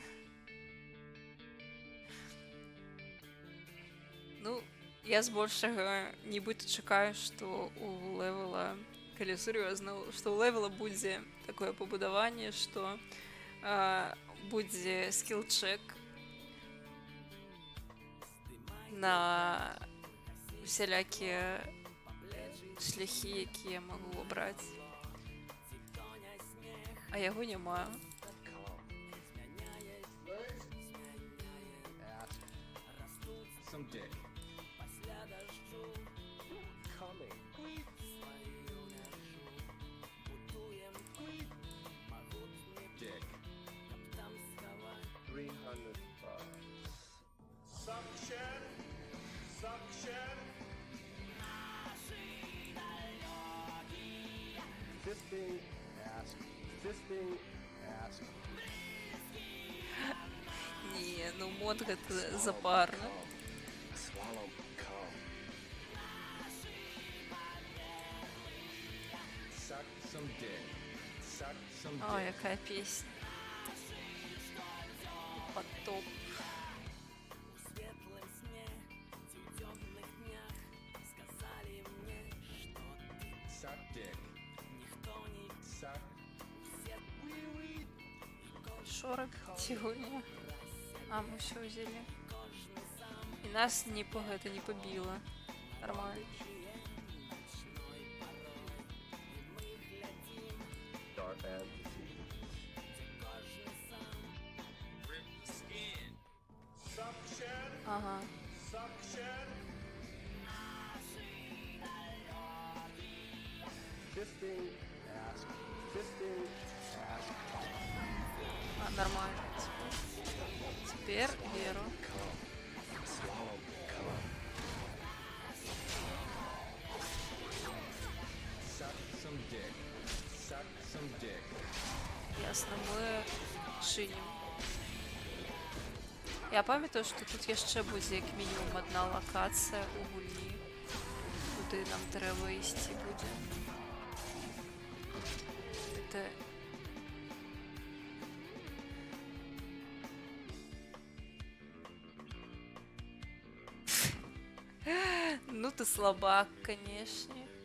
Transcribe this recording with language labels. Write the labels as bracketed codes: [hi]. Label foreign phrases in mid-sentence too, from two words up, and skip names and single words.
[be] Ну, я збольшага нібыта чакаю, што у левела, калі сур'ёзна, што ў левела будзе такое пабудаванне, што будзе скіл-чек на усялякія шляхі, якія я магу абраць. А яго няма. [en] Some dick. Coming. Dick. 300 bucks. Suction. Suction. Fisting. Ask. Fisting. Ask. [be] Не, ну мод гэта запарна. [en] Swallow. Come. Suck some dick. Suck some О, dick. [be] якая песня. Потоп. [en] Suck dick. Suck. [ru] Шорок сегодня. А, мы все взяли. И нас не по это не побило. Нормально. [en] Dark fantasy. Ага. Fisting. Ask. Fisting. Ask. [ru] А, нормально. Теперь веру. [en] Swallow. Come. Suck some dick. Suck some dick. [ru] Ясно, мы чиним. [be] Я памятаю, што тут яшчэ будзе як мінімум адна лакацыя ў гульні, куды нам трэба ісці будзе. [ru] Это... Ну ты слабак, конечно.